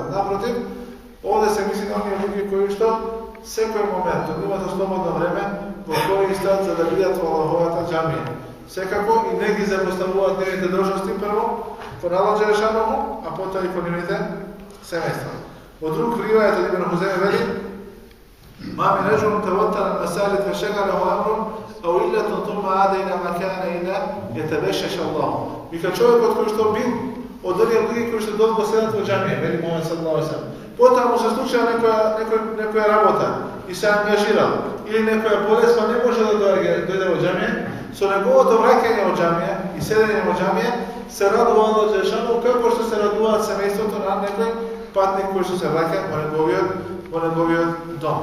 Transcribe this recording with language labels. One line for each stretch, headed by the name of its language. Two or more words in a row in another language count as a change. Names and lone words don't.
Macedonian: Напротив, овде се мисли на оние луѓе кои што секој момент, имаат слободно време, во кој истат за да бидат во Аллаховата џамија. Секако и не ги запоставуваат нивните должности прво кон Аллах Џелешанову, а потоа и кон нивните семејства. Во друг ривајат од Ибн Хузейме вели:
Arabic: "ما من رجل توطن المساجد فشغله أمر أو علة ثم عاد إلى ما كان إلا يتبشبش الله."
Macedonian: Вика човекот кој што бил од оние луѓе кои што долго седат во џамија, вели Мухамед
Arabic: صلى الله عليه وسلم.
Macedonian: Потоа му се случила некоја работа и се ангажирал или некоја болест, па не може да дојде во џамија. Со неговото враќање во џамија и седење во џамија се радува Аллах Џелешанову како што се радуваат семејството на некој патник кој што се враќа во неговиот дом.